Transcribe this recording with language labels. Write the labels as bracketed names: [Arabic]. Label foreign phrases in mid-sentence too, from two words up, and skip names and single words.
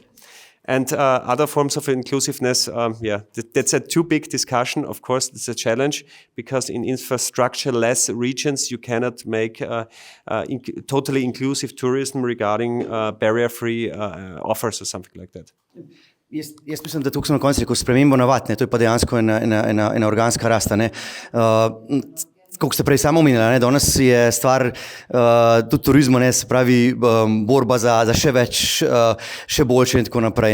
[English] And other forms of inclusiveness, that's a too big discussion. Of course, it's a challenge because in infrastructure-less regions, you cannot make totally inclusive tourism regarding barrier-free offers or something like that. [Slovenian] Jaz mislim, da tukaj sem na koncu rekel spremembo navad, to je pa dejansko ena organska rast. Kako ste prej samo omenili, danes je stvar tudi turizma, se pravi borba za še več, še boljše in tako naprej.